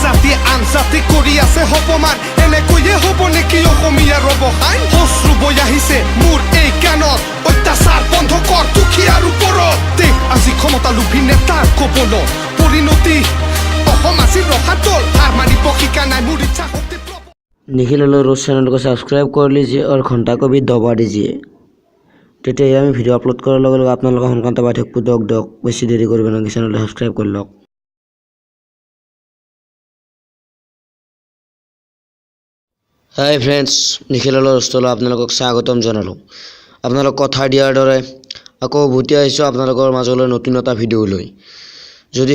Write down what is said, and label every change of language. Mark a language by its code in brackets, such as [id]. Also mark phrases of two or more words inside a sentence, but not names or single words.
[as] জাতিয়ে আন জাতি কৰি আছে অপমান এনেকৈয়ে হ'ব নেকি অসমীয়াৰ অৱসান অশ্ৰু বৈ আহিছে মোৰ এই কাণত অত্যাচাৰ বন্ধ কৰ দুখীয়াৰ ওপৰত দেশ আজি ক্ষমতা লোভী নেতাৰ কবলত পৰিণতি অসম আছিল ৰসাতল হাৰ মাৰিব শিকা নাই মোৰ ইচ্ছা শক্তি [hi] निखिल रोज चैनल को सब्सक्राइब कर लीजिए और घंटा को भी दबा दीजिए [as] तेतिया আমি ভিডিও আপলোড কৰাৰ লগে লগে আপোনালোকে সোনকালে পাই থাকিব দক বেছি দেৰি কৰিব নালাগে চেনেলটো সাবস্ক্ৰাইব কৰি লওক [en] hi friends [as] নিখিল ৰোষ্টল আপোনালোকক স্বাগতম জনালো আপোনালোক কথা দিয়াৰ দৰে আকৌ ভুতি আহিছো আপোনালোকৰ মাজলৈ নতুন এটা ভিডিও লৈ যদি